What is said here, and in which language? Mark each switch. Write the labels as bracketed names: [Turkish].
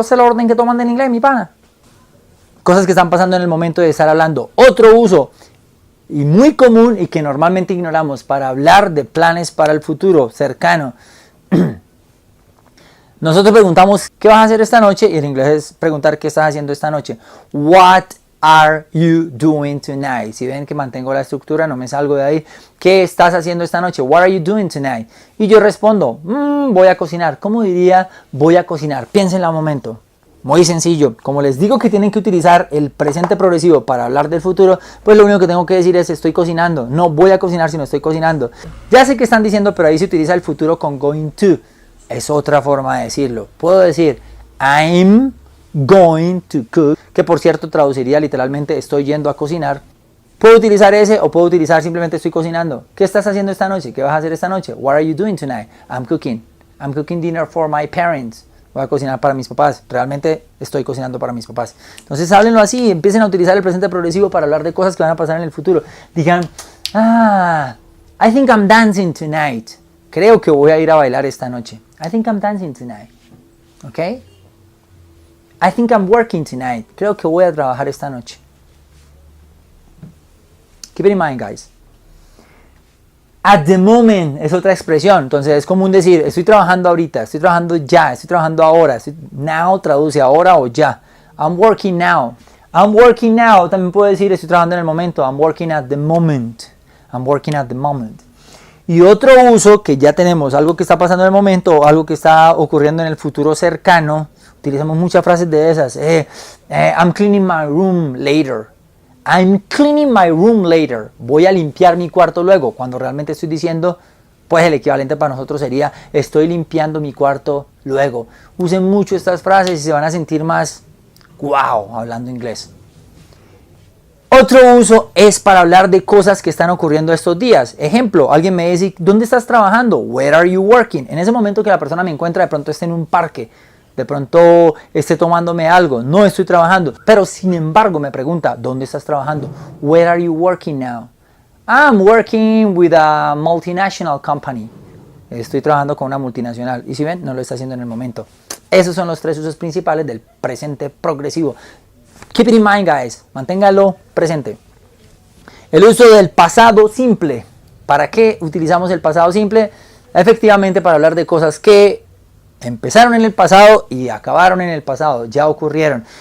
[Spanish] Ese es el orden que toman en inglés, mi pana. Cosas que están pasando en el momento de estar hablando. Otro uso, y muy común y que normalmente ignoramos, para hablar de planes para el futuro cercano. Nosotros preguntamos, ¿qué vas a hacer esta noche? Y en inglés es preguntar, ¿qué estás haciendo esta noche? [English] What are you doing tonight? [Spanish] Si ven que mantengo la estructura, no me salgo de ahí. ¿Qué estás haciendo esta noche? [English] What are you doing tonight? [Spanish] Y yo respondo, voy a cocinar. ¿Cómo diría voy a cocinar? Piénsenla un momento. Muy sencillo, como les digo que tienen que utilizar el presente progresivo para hablar del futuro, pues lo único que tengo que decir es estoy cocinando. No voy a cocinar si no estoy cocinando. Ya sé que están diciendo, pero ahí se utiliza el futuro con going to. Es otra forma de decirlo. Puedo decir [English] I'm going to cook, [Spanish] que por cierto traduciría literalmente estoy yendo a cocinar. Puedo utilizar ese o puedo utilizar simplemente estoy cocinando. ¿Qué estás haciendo esta noche? ¿Qué vas a hacer esta noche? [English] What are you doing tonight? I'm cooking. I'm cooking dinner for my parents. [Spanish] Voy a cocinar para mis papás. Realmente estoy cocinando para mis papás. Entonces háblenlo así. Empiecen a utilizar el presente progresivo para hablar de cosas que van a pasar en el futuro. Digan, [English] I think I'm dancing tonight. [Spanish] Creo que voy a ir a bailar esta noche. [English] I think I'm dancing tonight. ¿Ok? I think I'm working tonight. [Spanish] Creo que voy a trabajar esta noche. [English] Keep it in mind, guys. At the moment [Spanish] es otra expresión, entonces es común decir estoy trabajando ahorita, estoy trabajando ya, estoy trabajando ahora. Now traduce ahora o ya. [English] I'm working now. I'm working now [Spanish] también puedo decir estoy trabajando en el momento. [English] I'm working at the moment. I'm working at the moment. [Spanish] Y otro uso que ya tenemos, algo que está pasando en el momento o algo que está ocurriendo en el futuro cercano. Utilizamos muchas frases de esas. [English] I'm cleaning my room later. I'm cleaning my room later. [Spanish] Voy a limpiar mi cuarto luego. Cuando realmente estoy diciendo, pues el equivalente para nosotros sería estoy limpiando mi cuarto luego. Usen mucho estas frases y se van a sentir más wow hablando inglés. Otro uso es para hablar de cosas que están ocurriendo estos días. Ejemplo, alguien me dice, ¿dónde estás trabajando? [English] Where are you working? [Spanish] En ese momento que la persona me encuentra, de pronto esté en un parque. De pronto esté tomándome algo, no estoy trabajando, pero sin embargo me pregunta, ¿dónde estás trabajando? [English] Where are you working now? I'm working with a multinational company. [Spanish] Estoy trabajando con una multinacional. Y si ven, no lo está haciendo en el momento. Esos son los tres usos principales del presente progresivo. [English] Keep it in mind, guys. [Spanish] Manténgalo presente. El uso del pasado simple. ¿Para qué utilizamos el pasado simple? Efectivamente para hablar de cosas que empezaron en el pasado y acabaron en el pasado, ya ocurrieron.